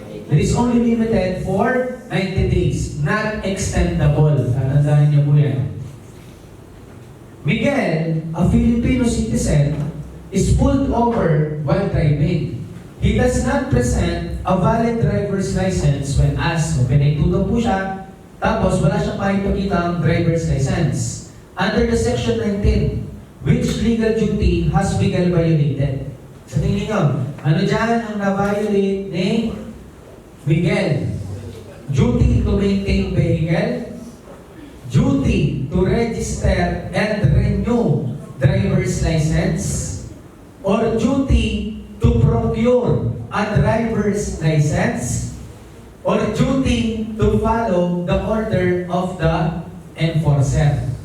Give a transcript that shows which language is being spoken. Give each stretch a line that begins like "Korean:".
English: It is only limited for 90 days, not extendable.
Filipino: Tandaan niyo po yan.
English: Miguel, a Filipino citizen, is pulled over while driving. He does not present a valid driver's license when asked.
Filipino: So, pinagtuto po siya, tapos wala siyang pakipakita ang driver's license.
English: Under the section 19, which legal duty has Miguel violated?
Filipino: Sa tingin niyo, ano dyan ang na-violate ni Miguel?
English: Duty to maintain vehicle, duty to register and renew driver's license, or duty to procure a driver's license, or duty to follow the order of the enforcer.